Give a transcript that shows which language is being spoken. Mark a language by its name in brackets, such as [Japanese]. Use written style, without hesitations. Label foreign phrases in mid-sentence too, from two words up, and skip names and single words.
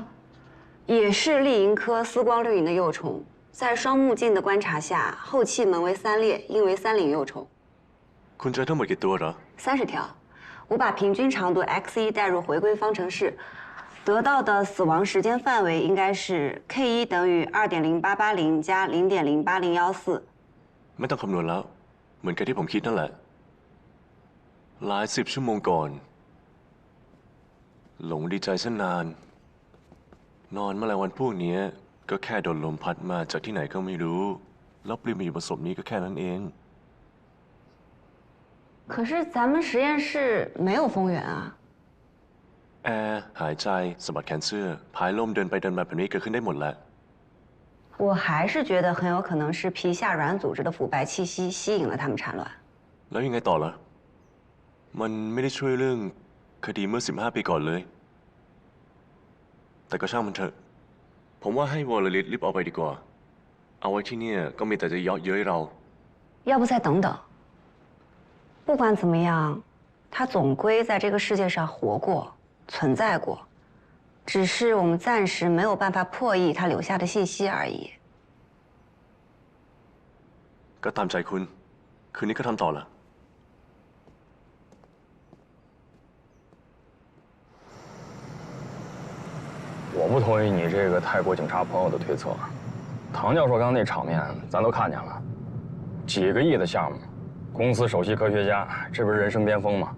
[Chinese] 也是丽蝇科丝光绿蝇的幼虫，在双目镜的观察下，后气门为3裂，应为3领幼虫。 [Thai] คุณเจอทั้งหมดกี่ตัวเหรอ [Chinese] ？30 条。我把平均长度 x1 带入回归方程式，得到的死亡时间范围应该是 k1 等于2.0880加0.08014。 [Thai] ไม่ต้องคำนวณแล้วเหมือนกับที่ผมคิดนั่นแหละหลาย10 ชั่วโมงก่อนหลงดีใจซะนานนอนแมลงวันพวกนี้ก็แค่โดนลมพัดมาจากที่ไหนก็ไม่รู้แล้วปลิวมาอยู่บนศพนี้ก็แค่นั้นเอง [Chinese] 可是咱们实验室没有风源啊。 [Thai] แอร์หายใจสะบัดแขนเสื้อพายลมเดินไปเดินมาแบบนี้เกิดขึ้นได้หมดแหละ [Chinese] 我还是觉得很有可能是皮下软组织的腐败气息吸引了它们产卵。 [Thai] แล้วยังไงต่อล่ะมันไม่ได้ช่วยเรื่องคดีเมื่อ15 ปีก่อนเลยแต่ก็ช่างมันเถอะผมว่าให้วอลลิสรีบเอาไปดีกว่าเอาไว้ที่นี่ก็มีแต่จะเยาะเย้ยเรา [Chinese] 要不再等等。不管怎么样，它总归在这个世界上活过、存在过，只是我们暂时没有办法破译它留下的信息而已。 [Thai] ก็ตามใจคุณคืนนี้ก็ทำต่อละ [Chinese] 我不同意你这个泰国警察朋友的推测。唐教授刚刚那场面，咱都看见了，几个亿的项目，公司首席科学家，这不是人生巅峰吗？